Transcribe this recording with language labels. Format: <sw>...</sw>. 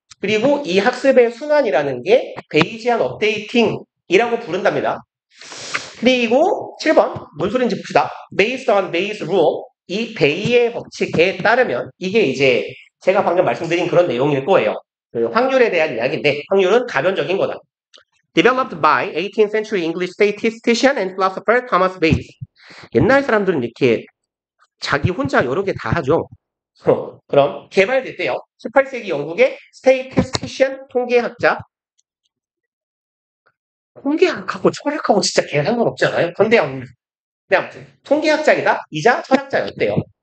<ko>그리고 이 학습의 순환이라는 게 베이지안 업데이팅이라고 부른답니다. 그리고 7번 뭔 소리인지 봅시다.</ko> <en>Based on Bayes rule</en> <ko>이 베이의 법칙에 따르면 이게 이제 제가 방금 말씀드린 그런 내용일 거예요. 확률에 대한 이야기인데 확률은 가변적인 거다.</ko> <en>Developed by 18th century English statistician and philosopher Thomas Bayes.</en> <ko>옛날 사람들은 이렇게 자기 혼자 여러 개 다 하죠. 그럼 개발됐대요. 18세기 영국의 statistician 통계학자 통계학하고 철학하고 진짜 개 상관없지 않아요? 근데 아무튼 통계학자이다 이자 철학자였대요.</ko>